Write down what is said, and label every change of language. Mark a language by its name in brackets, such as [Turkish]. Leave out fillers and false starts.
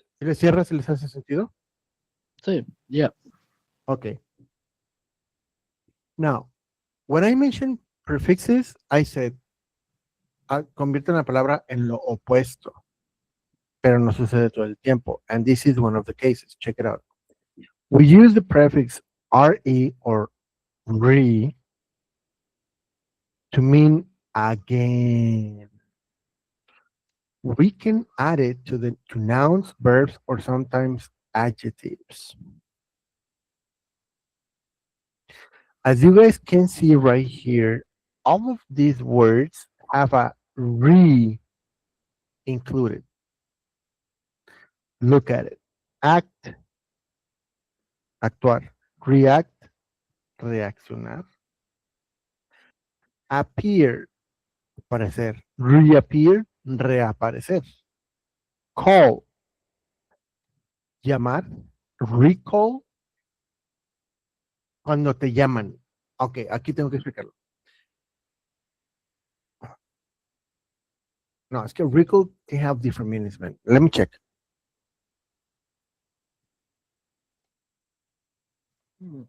[Spanish] Si le cierras, ¿les hace sentido? Sí. Yeah. [English] Okay. [Spanish] Now, when I mentioned prefixes, I said, convierten la palabra en lo opuesto, pero no sucede todo el tiempo. [English] And this is one of the cases. Check it out. We use the prefix re or re to mean again. We can add it to nouns, verbs, or sometimes adjectives. As you guys can see right here, all of these words have a re included. Look at it. Act, actuar. React, reaccionar. Appear, aparecer. Reappear, reaparecer. Call, llamar. [Spanish] Recall, cuando te llaman. Ok, aquí tengo que explicarlo. [English] No, es que recall can have different meanings, man. Let me check. Recall means memoria, recuerdo. It's because depending on the context, the word can have different meanings.